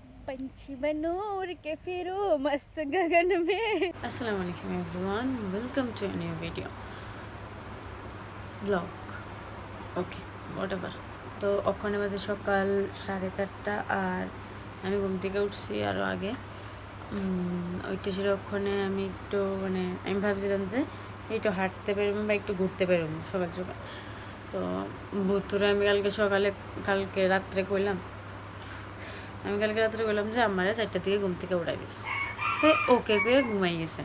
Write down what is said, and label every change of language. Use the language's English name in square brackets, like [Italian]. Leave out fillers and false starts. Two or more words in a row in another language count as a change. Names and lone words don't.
[Hindi] पंछी बनो उड़ के फिरो मस्त गगन में। [Arabic] السلام عليكم [English] everyone, welcome to a new video vlog. Okay, whatever. [Bangla] তো ওখানে বাজে সকাল 4:30 আর আমি ঘুম থেকে উঠছি আরও আগে। ওইটা ছিল ওখানে আমি একটু মানে আমি ভাবছিলাম যে একটু হাঁটতে পারবো বা একটু ঘুরতে পারবো সকাল সকাল। তো বুতুরে আমি কালকে রাত্রে কইলাম যে আমার 4টার দিকে ঘুম থেকে উঠাই দিস ওকে ঘুমাই গেছে।